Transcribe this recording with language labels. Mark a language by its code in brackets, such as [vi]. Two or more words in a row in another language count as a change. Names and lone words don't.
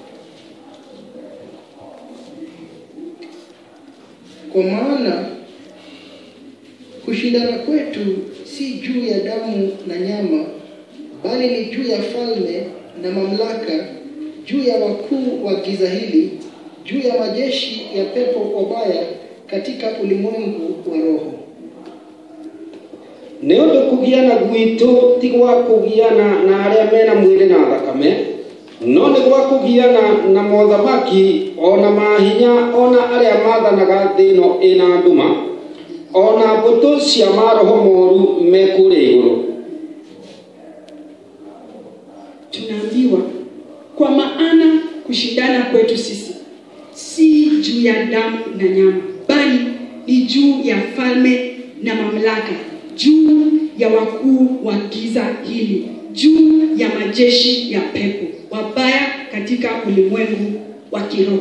[sw] Kwa maana kushindana kwetu si juu ya damu na nyama, bali ni juu ya falme na mamlaka, juu ya wakuu wa giza hili, juu ya majeshi ya pepo wabaya katika ulimwengu wa roho. [ki] Nĩũndũ kũgiana gwitũ ti gwa kũgiana na arĩa mena mwĩrĩ na thakame, no nĩ gwa kũgiana na mothamaki, ona mahinya, ona arĩa maathanaga thĩ ĩno ĩna nduma, ona mbũtũ cia maroho moru me kũrĩa igũrũ. [sw] Tunaambiwa kwa maana kushindana kwetu sisi si juu ya damu na nyama, bali ni juu ya falme na mamlaka juu ya wakuu wa giza hili, juu ya majeshi ya pepo wabaya katika ulimwengu wa kiroho.